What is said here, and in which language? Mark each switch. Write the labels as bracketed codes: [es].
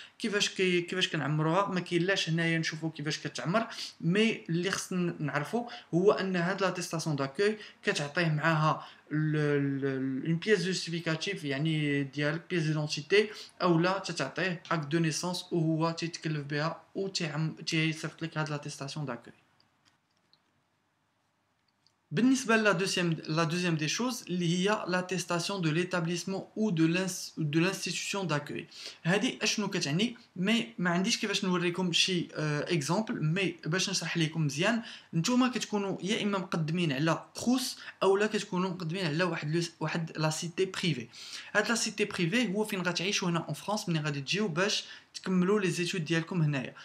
[ar] كيفاش كنعمروها ما كاينلاش هنايا نشوفوا كيفاش كتعمر، مي اللي خصنا نعرفوا هو ان هاد لاتيستاسيون داكوي كتعطيه معاها اون بييس جوستيفيكاتيف يعني ديالك بييس ديدونتيتي، اولا تعطيه اك دو نيسونس وهو تيتكلف بها و تيصيفط لك هاد لاتيستاسيون داكوي. بالنسبة [fr] la deuxième des choses, il y a l'attestation de l'établissement ou de l'institution d'accueil. [ar] هذه اشنو كتعني مي ما عنديش كيفاش نوريكم شي اكزامبل مي باش نشرح لكم مزيان. نتوما كتكونوا يا اما مقدمين على كروس او لا كتكونوا مقدمين على واحد لا سيتي بريفي. هاد لا سيتي بريفي هو فين غتعيشوا هنا اون فرانس ملي غادي تجيو باش تكملوا لي زيتود ديالكم هنايا.